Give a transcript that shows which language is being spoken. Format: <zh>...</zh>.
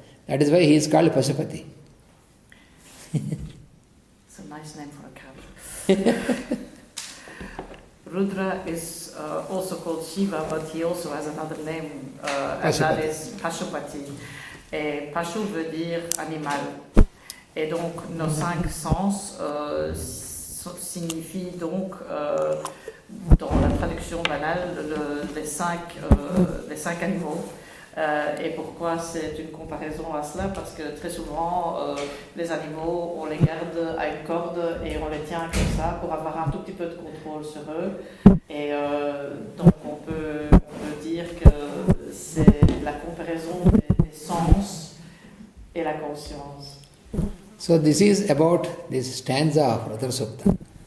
<en>That is why he is called Pasupati. It's a nice name for a cow. Rudra is also called Shiva, but he also has another name, and that is Pashupati.</en> <fr>Et Pashu veut dire animal. Et donc, nos 5 sens signifient donc, dans la traduction banale, les cinq animaux. Et pourquoi c'est une comparaison à cela? Parce que très souvent, les animaux, on les garde à une corde et on les tient comme ça pour avoir un tout petit peu de contrôle sur eux. Et donc, on peut dire que c'est la comparaison des sens et la conscience.</fr> <en>So this is about this stanza of Rudra Suktham.</en>